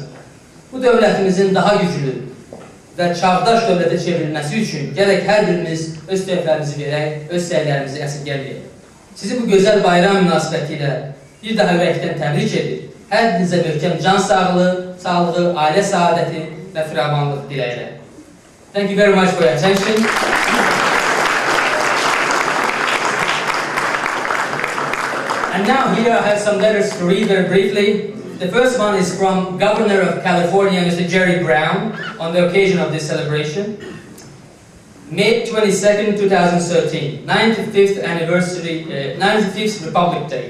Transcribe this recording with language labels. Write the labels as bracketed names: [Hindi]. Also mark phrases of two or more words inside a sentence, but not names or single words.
[Azerbaijani] Bu dövlətimizin daha güclü və çağdaş dövlətə çevrilməsi üçün gərək hər birimiz öz töhfələrimizi verək, öz səylərimizi əsirgələyək. Sizi bu gözəl bayram münasibəti ilə bir daha ürəkdən təbrik edir. Hər birinizə möhkəm can sağlığı, ailə saadəti və firavanlıq diləyirəm. [English] Thank you very much for your attention. And now here I have some letters to read very briefly. The first one is from Governor of California, Mr. Jerry Brown, on the occasion of this celebration. May 22nd, 2013, 95th anniversary, 95th Republic Day.